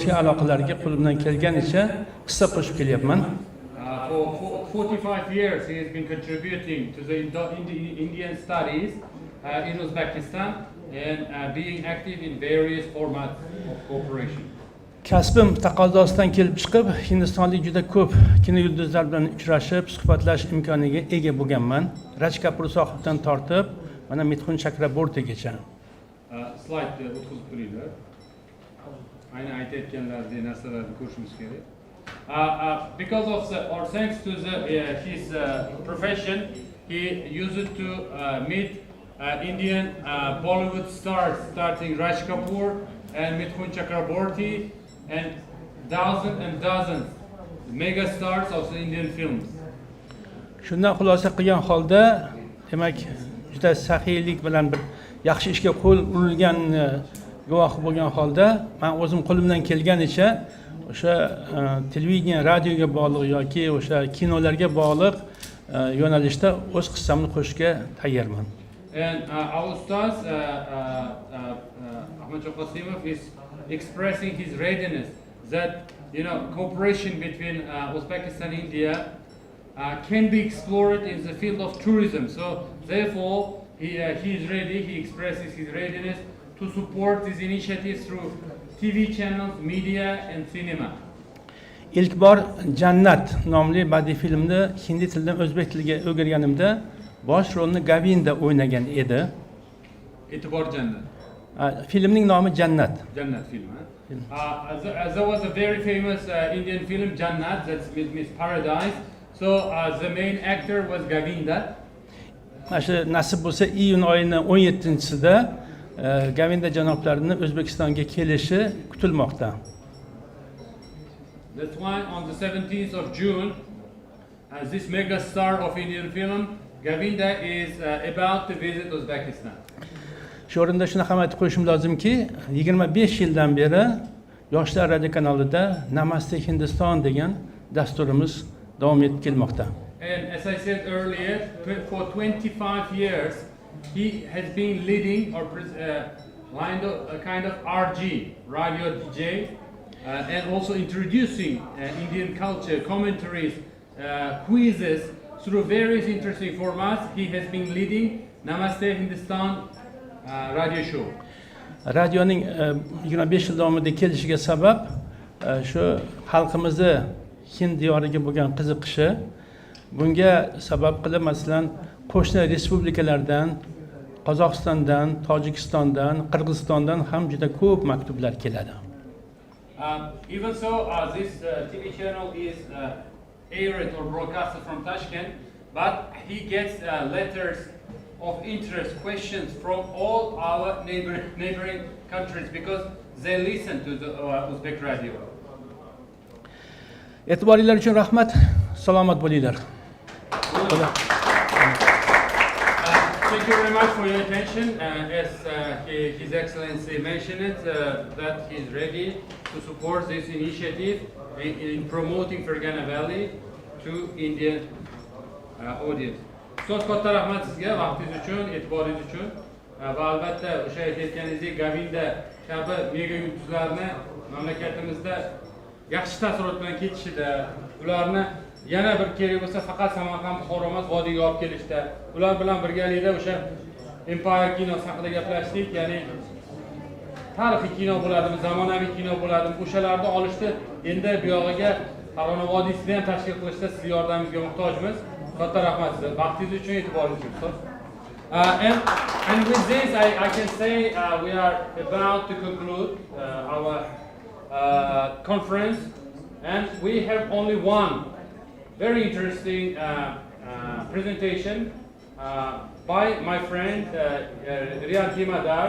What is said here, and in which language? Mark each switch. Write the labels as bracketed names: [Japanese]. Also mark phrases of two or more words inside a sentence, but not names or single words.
[Uzbek] o'zbek aloqalariga qo'limdan kelganicha hissa qo'shib kelyapman. [English] For 45 years he has been contributing to the Indian studies in Uzbekistan and being active in various formats of cooperation. [Uzbek] Kasbim taqozosidan kelib chiqib, Hindistonlik juda ko'p kino yulduzlar bilan uchrashib, suhbatlash imkoniga ega bo'lganman. Raj Kapur sohibdan tortib, mana Mithun Chakrabortigacha. Slide o'tkazib turinglar. Ayni aytayotganlaringiz narsalarni ko'rishimiz kerak. [English] Because of or thanks to his profession, he used to meet Indian Bollywood stars, starting Raj Kapoor and Mithun Chakraborty, and dozens mega stars of the Indian films. [Uzbek] Shundan xulosa qilgan holda, demak, juda saxiylik bilan bir yaxshi ishga qo'l urilgan guvohi bo'lgan holda, men o'zim qo'limdan kelganicha o'sha televideniya, radioga bog'liq yoki o'sha kinolarga bog'liq yo'nalishda o'z hissamni qo'shishga tayyorman. [English] And our ustaz Ahmad Qasimov is expressing his readiness that cooperation between Uzbekistan and India can be explored in the field of tourism. So therefore he is ready. He expresses his readiness to support these initiatives through TV channels, media and cinema. [Uzbek] İlk bor Jannat nomli badiiy filmni hindi tilidan o'zbek tiliga o'girganimda bosh rolni Govinda o'ynagan edi. E'tibor Jannat. Filmning nomi Jannat. Jannat film. [English] There was a very famous Indian film Jannat, that means paradise. So the main actor was Govinda. [Uzbek] Mana nasib bo'lsa iyun oyining 17-sida Govinda janoblarining O'zbekistonga kelishi kutilmoqda. [English] That's why on the 17th of June, as this mega star of Indian film, Govinda is about to visit Uzbekistan. [Uzbek] Shu o'rinda shuni ham aytib qo'yishim lozimki, 25 yildan beri Yoshlar radio kanalida Namaste Hindiston degan dasturimiz davom etib kelmoqda. [English] And as I said earlier, for 25 years he has been leading or a kind of RG, radio DJ, and also introducing Indian culture, commentaries, quizzes through various interesting formats. He has been leading Namaste Hindustan radio show. [Uzbek] Radioning 25 yil davomida kelishiga sabab shu xalqimizni Hind diyoriga bo'lgan qiziqishi. Bunga sabab qilib masalan qo'shni respublikalardan, Qozog'istondan, Tojikistondan, Qirg'izistondan ham juda ko'p maktublar keladi. [English] Even so, this TV channel is aired or broadcasted from Tashkent, but he gets letters of interest, questions from all our neighboring countries because they listen to the Uzbek radio. [Uzbek] E'tiboringlar uchun rahmat. Salomat bo'linglar. [English] Thank you very much for your attention. As His Excellency mentioned it, that he is ready to support this initiative in promoting Farg'ona Valley to Indian audience. [Uzbek] So'z katta rahmat sizga vaqtingiz uchun, e'tiboringiz uchun va albatta o'sha aytayotganingizdek Govinda kabi mega yulduzlarni mamlakatimizda yaxshi taassurot bilan ketishida, ularni yana bir kerak bo'lsa faqat Samarqand, Buxoro emas, vodiyga olib kelishda, ular bilan birgalikda o'sha Empire kinosi haqida gaplashdik, ya'ni tarixiy kino bo'ladimi, zamonaviy kino bo'ladimi, o'shalarni olishda endi bu yog'iga Farg'ona vodiysida ham tashkil qilishda siz yordamingizga muhtojmiz. Katta rahmat sizga. Vaqtingiz uchun, e'tiboringiz uchun. [English] And with this I can say we are about to conclude our conference, and we have only one very interesting presentation by my friend Riyad Himadar.